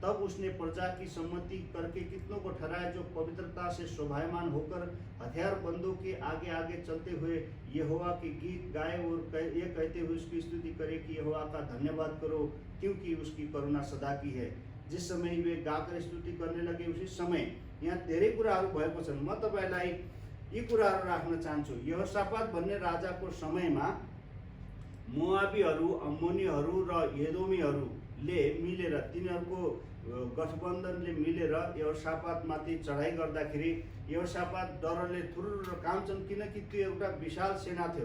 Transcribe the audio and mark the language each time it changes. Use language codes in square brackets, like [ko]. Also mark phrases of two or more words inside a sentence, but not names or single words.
[hi] तब उसने प्रजा की सम्मति करके कितनों को ठहराया जो पवित्रता से शोभायमान होकर हथियार बंदों के आगे आगे चलते हुए यहोवा के गीत गाए और ये कहते हुए उसकी स्तुति करे कि यहोवा का धन्यवाद करो क्योंकि उसकी करुणा सदा की है। जिस समय वे गाकर स्तुति करने लगे उसी समय यहाँ [ne] धेरै कुराहरू भएको छन्। म तपाईलाई यी कुराहरू राख्न चाहन्छु। यहोशापात भन्ने राजाको समयमा मोआबीहरू, अम्मोनीहरू र एदोमीहरूले मिलेर तिनीहरूको गठबन्धनले मिलेर यहोशापातमाथि चढाइ गर्दाखेरि यहोशापात डरले थुरुर काम्छन् किनकि त्यो एउटा विशाल सेना थियो।